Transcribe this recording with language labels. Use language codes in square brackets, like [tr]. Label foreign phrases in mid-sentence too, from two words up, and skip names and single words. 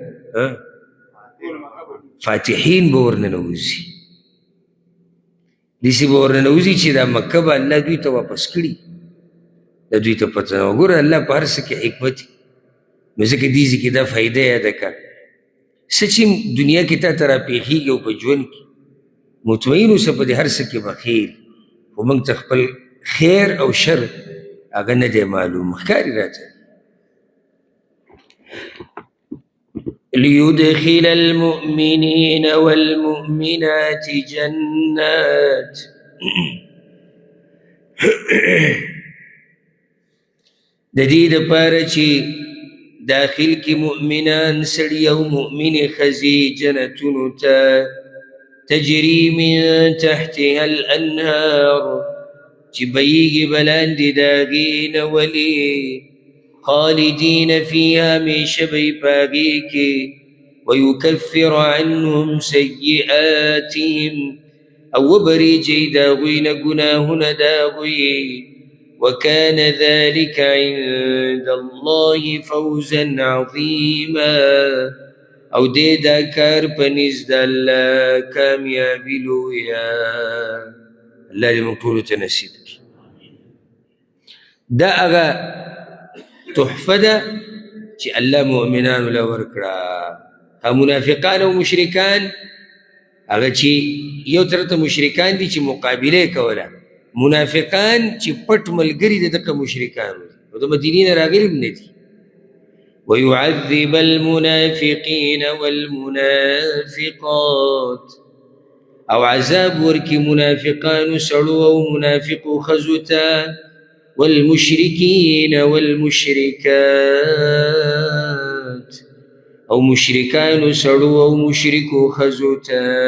[ps] فاتحین به ورننوځي داسې به ورننوځي چې دا مکه به الله دوی ته واپس کړي د دوی ته پته نه وګوره الله په هر څه کې حکمت نو ځکه دې ځای کې دا فایده یاده کړه څه چې دنیا کې تا ته راپېښېږي او په ژوند کې مطمئن اوسه په دې هر څه کې به خیر خو موږ ته خپل خیر او شر هغه نه دی معلوم ښکاري راته [ar] ليدخل المؤمنين والمؤمنات جنات [ps] د دې دپاره چې داخل کې مؤمنان سړي او مؤمنې ښځې جنتونو ته [ar] تجري من تحتها الانهار [ps] چې بهیږي به لاندې د هغې نه ولې خالدین فیها همیشه به یې په هغې کې [ar] ویکفر عنهم سیئاتهم [ps] او وبریږي د هغوی نه ګناهونه د هغوی [ar] وكان ذلك عند الله فوزا عظيما [ps] او دې دا کار په نزد الله کامیابي لویه الله دې موږ ټولو ته نصیب کړي دا هغه تحفه ده چې الله مؤمنانو له ورکړه منافقان او مشرکان هغه چې یو طرف ته مشرکان دي چې مقابله یې کوله منافقان چې پټ ملګري د دغه مشرکانو او د مدینې نه راغلي هم نه دي [ar] ويعذب المنافقين والمنافقات [ps] او عذاب ورکی منافقان سړو او منافقو ښځو ته [ar] والمشركين والمشركات [ps] او مشرکان سړو او مشرکو ښځو ته